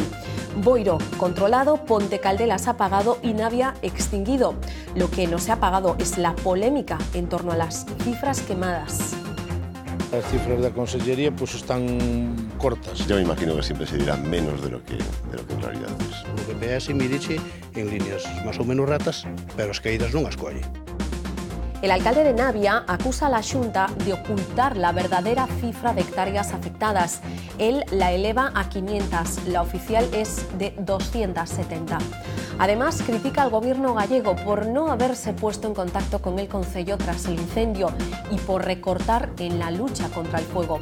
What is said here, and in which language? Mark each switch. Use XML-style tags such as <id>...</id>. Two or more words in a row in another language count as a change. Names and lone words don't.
<es>Boiro controlado, Ponte Caldelas apagado y Navia extinguido. Lo que no se ha apagado es la polémica en torno a las cifras quemadas. Las cifras de la Consellería pues están cortas. Yo me imagino que siempre se dirá menos de lo que en realidad es.</es> <gl>O GPS miriche en</gl> <es>líneas más</es> <gl>ou menos retas, pero as caídas non as colle.</gl> <es>El alcalde de Navia acusa a la Xunta de ocultar la verdadera cifra de hectáreas afectadas. Él la eleva a 500, la oficial es de 270. Además, critica al gobierno gallego por no haberse puesto en contacto con el concello tras el incendio y por recortar en la lucha contra el fuego.</es>